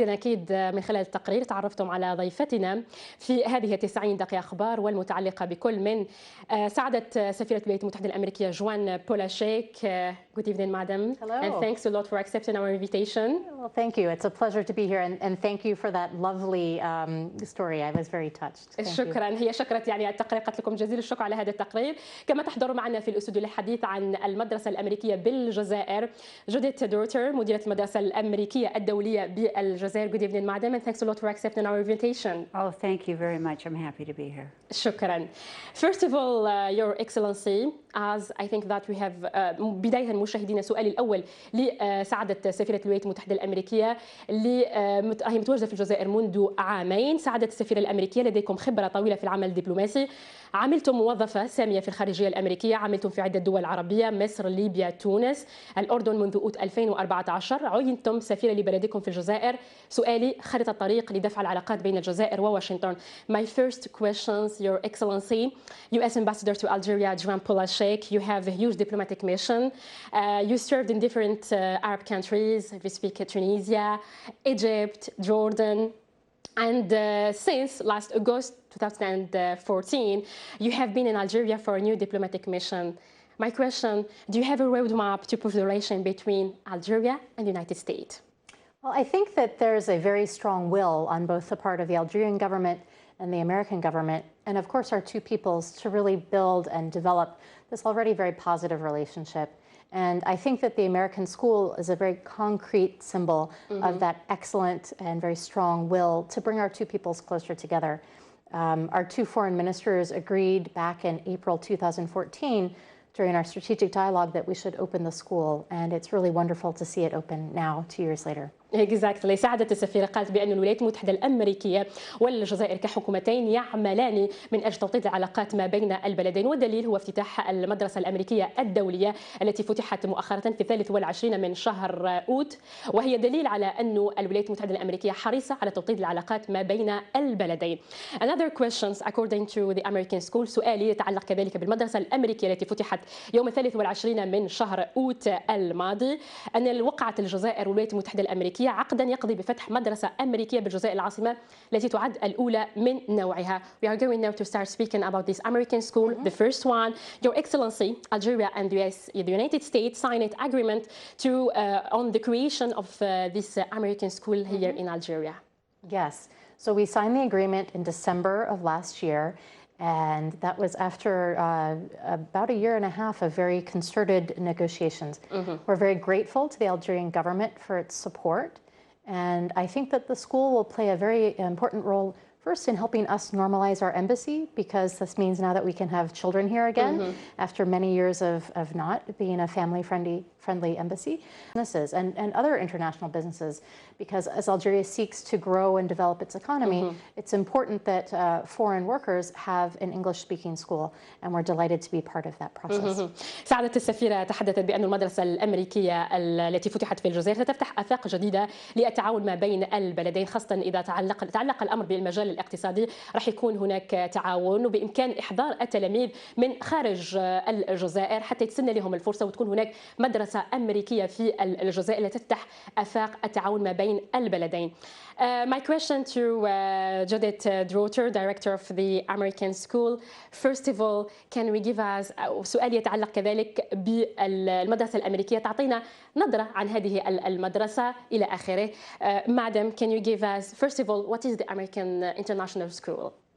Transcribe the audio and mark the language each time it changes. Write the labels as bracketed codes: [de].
[ar] أكيد من خلال التقرير تعرفتم على ضيفتنا في هذه 90 دقيقة أخبار والمتعلقة بكل من سعادة سفيرة الولايات المتحدة الأمريكية جوان بولاشيك. [en] Good evening, madam. Hello. And thanks a lot for accepting our invitation. Well, thank you. It's a pleasure to be here, and thank you for that lovely story. I was very touched. Thank [ar] شكرا. هي شكرت التقرير، قالت لكم جزيل الشكر على هذا التقرير. كما تحضر معنا في الاستوديو للحديث عن المدرسة الأمريكية بالجزائر جوديث دورتر، مديرة المدرسة الأمريكية الدولية بالجزائر. [en] Good evening, madam, and thanks a lot for accepting our invitation. Oh, thank you very much. I'm happy to be here. [ar] شكرا. [en] First of all, Your Excellency, as I think that we have [ar] بداية مشاهدينا سؤالي الأول لسعادة سفيرة الولايات المتحدة الأمريكية اللي هي متواجدة في الجزائر منذ عامين. سعادة السفيرة الأمريكية لديكم خبرة طويلة في العمل الدبلوماسي، عملتم موظفة سامية في الخارجية الأمريكية، عملتم في عدة دول عربية مصر، ليبيا، تونس، الأردن منذ أوت 2014، عينتم سفيرة لبلدكم في الجزائر. سؤالي خريطة الطريق لدفع العلاقات بين الجزائر وواشنطن. [en] My first questions, Your Excellency, U.S. Ambassador to Algeria, Joan Polashek, you have a huge diplomatic mission. You served in different Arab countries. We speak Tunisia, Egypt, Jordan. And since last August 2014, you have been in Algeria for a new diplomatic mission. My question, do you have a roadmap to improve the relation between Algeria and the United States? Well, I think that there's a very strong will on both the part of the Algerian government and the American government, and of course our two peoples, to really build and develop this already very positive relationship. And I think that the American school is a very concrete symbol of that excellent and very strong will to bring our two peoples closer together. Our two foreign ministers agreed back in April 2014 during our strategic dialogue that we should open the school, and it's really wonderful to see it open now, 2 years later. Exactly. [ar] سعادة السفيرة قالت بأن الولايات المتحدة الأمريكية والجزائر كحكومتين يعملان من أجل توطيد العلاقات ما بين البلدين، والدليل هو افتتاح المدرسة الأمريكية الدولية التي فتحت مؤخرا في 23 من شهر أوت، وهي دليل على أن الولايات المتحدة الأمريكية حريصة على توطيد العلاقات ما بين البلدين. [en] Another questions according to the American school. [ar] سؤالي يتعلق كذلك بالمدرسة الأمريكية التي فتحت يوم 23 من شهر أوت الماضي. أن وقعت الجزائر والولايات المتحدة الأمريكية عقدا يقضي بفتح مدرسة أمريكية بالجزائر العاصمة التي تعد الأولى من نوعها. [en] We are going now to start speaking about this American school, the first one. Your Excellency, Algeria and the United States signed an agreement to on the creation of this American school here in Algeria. Yes, so we signed the agreement in December of last year, and that was after about a year and a half of very concerted negotiations. We're very grateful to the Algerian government for its support, and I think that the school will play a very important role first in helping us normalize our embassy, because this means now that we can have children here again after many years of not being a family-friendly embassy. Businesses and other international businesses, because as Algeria seeks to grow and develop its economy, it's important that foreign workers have an English-speaking school, and we're delighted to be part of that process. [ar] سعادة السفيرة تحدثت بأن المدرسة الأمريكية التي فتحت في الجزائر ستفتح آفاق جديدة للتعاون ما بين البلدين، خاصة إذا تعلق الأمر بالمجال الاقتصادي. راح يكون هناك تعاون، وبإمكان إحضار التلاميذ من خارج الجزائر حتى يتسنى لهم الفرصة وتكون هناك مدرسة أمريكية في الجزائر التي تفتح آفاق التعاون ما بين البلدين. [en] My question to Judith Drotter, Director of the American School. First of all, can we give us [ar] سؤال يتعلق كذلك بالمدرسة الأمريكية، تعطينا نظرة عن هذه المدرسة إلى آخره. [en] Madam, can you give us, first of all, what is the American International School?